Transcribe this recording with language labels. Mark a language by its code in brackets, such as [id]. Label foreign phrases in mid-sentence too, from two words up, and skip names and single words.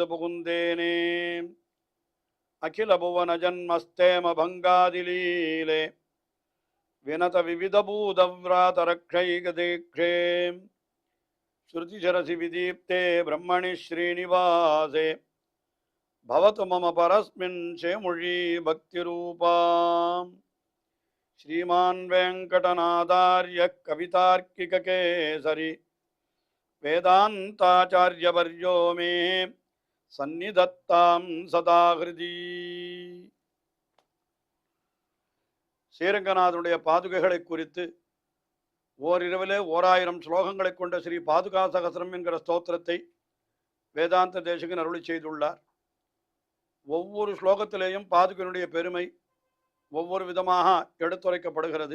[sa] पुकुन्तेने अखिल भुवन जन्मस्थेम भङ्गादिलीले विनत विविध भूतव्रातरक्षैकदीक्षे श्रुतिशिरसि विदीप्ते ब्रह्मणि श्रीनिवासे भवतु मम परस्मिन् शेमुषी भक्तिरूपाम् श्रीमान् वेंकटनाथार्य कवितार्किककेसरी वेदान्ताचार्यवर्यो मे सन्निधत्तां सदा हृदि [ta] ஸ்ரீரங்கநாதனுடைய பாதுகைகளை குறித்து ஓரிரவிலே 1000 ஸ்லோகங்களை கொண்ட ஸ்ரீ பாதுகா சகஸ்ரம் என்கிற ஸ்தோத்திரத்தை வேதாந்த தேசிகன் அருளி செய்துள்ளார். ஒவ்வொரு ஸ்லோகத்திலேயும் பாதுகையினுடைய பெருமை ஒவ்வொரு விதமாக எடுத்துரைக்கப்படுகிறது.